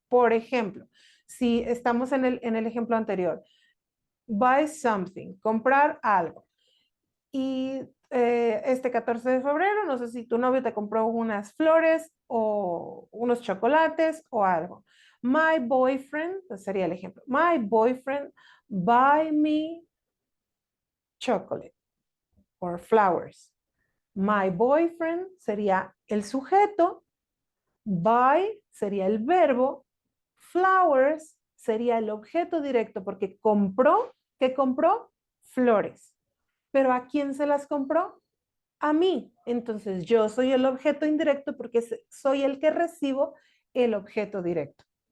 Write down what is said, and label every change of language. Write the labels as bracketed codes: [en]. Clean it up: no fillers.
[es] Por ejemplo, si estamos en el ejemplo anterior, [en] buy something, [es] comprar algo. Y este 14 de febrero, no sé si tu novio te compró unas flores o unos chocolates o algo. [en] My boyfriend, [es] sería el ejemplo. [en] My boyfriend buy me chocolate or flowers. My boyfriend [es] sería el sujeto, buy sería el verbo, flowers sería el objeto directo porque compró, ¿qué compró? Flores. Pero ¿a quién se las compró? A mí. Entonces yo soy el objeto indirecto porque soy el que recibo el objeto directo.